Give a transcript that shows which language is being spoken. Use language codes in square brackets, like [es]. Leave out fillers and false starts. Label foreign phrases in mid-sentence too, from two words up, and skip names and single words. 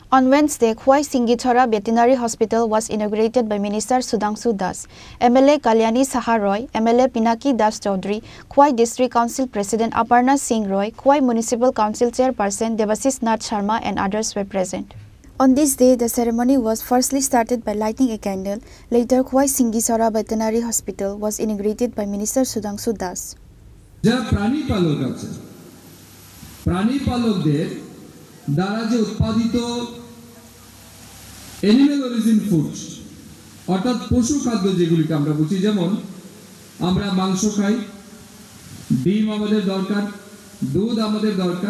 [en] On Wednesday, Khwai Singhichhora Veterinary Hospital was inaugurated by Minister Sudhanshu Das, MLA Kalyani Saha Roy, MLA Pinaki Das Chaudhary, Khwai District Council President Aparna Singh Roy, Khwai Municipal Council Chairperson Devasis Nath Sharma and others were present. On this day, the ceremony was firstly started by lighting a candle. Later, Khwai Singhichhora Veterinary Hospital was inaugurated by Minister Sudhanshu Das. [bn] যারা প্রাণী পালক আছে প্রাণী পালকদের দ্বারা যে উৎপাদিত [en] animal origin foods [bn] অর্থাৎ পশু খাদ্য যেগুলিকে আমরা বুঝি, যেমন আমরা মাংস খাই, ডিম আমাদের দরকার, দুধ আমাদের দরকার।